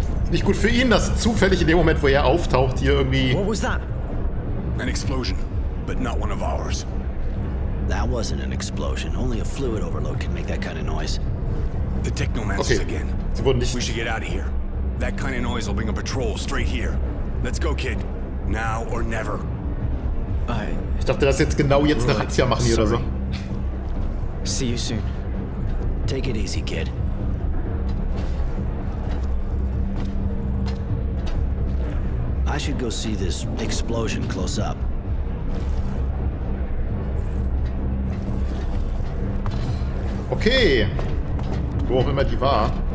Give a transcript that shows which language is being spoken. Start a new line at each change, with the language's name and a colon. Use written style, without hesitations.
German: Nicht gut für ihn, dass zufällig in dem Moment, wo er auftaucht, hier irgendwie...
English: What was that? An explosion, but not one of ours. That wasn't an explosion. Only a fluid overload can make that kind of noise. The technomancers Okay. again.
German: Sie wurden nicht...
English: We should get out of here. That kind of noise will bring a patrol straight here. Let's go, kid. Now or never.
German: Ich dachte, dass jetzt genau jetzt eine Razzia machen hier oder so.
English: See you soon. Take it easy, kid. I should go see this explosion close up.
German: Okay. Wo auch immer die war.